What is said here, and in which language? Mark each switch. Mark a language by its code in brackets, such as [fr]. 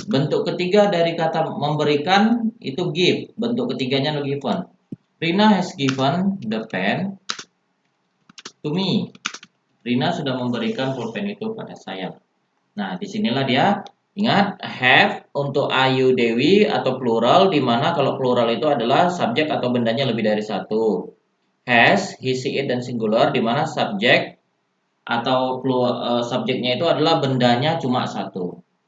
[id] Bentuk ketiga dari kata memberikan itu give. Bentuk ketiganya adalah given. [en] Rina has given the pen to me. [id] Rina sudah memberikan pulpen itu pada saya. Nah, disinilah dia. Ingat, have untuk Ayu Dewi atau plural, di mana kalau plural itu adalah subjek atau bendanya lebih dari satu. Has, he, she, it, dan singular, di mana subjek atau subjeknya itu adalah bendanya cuma satu.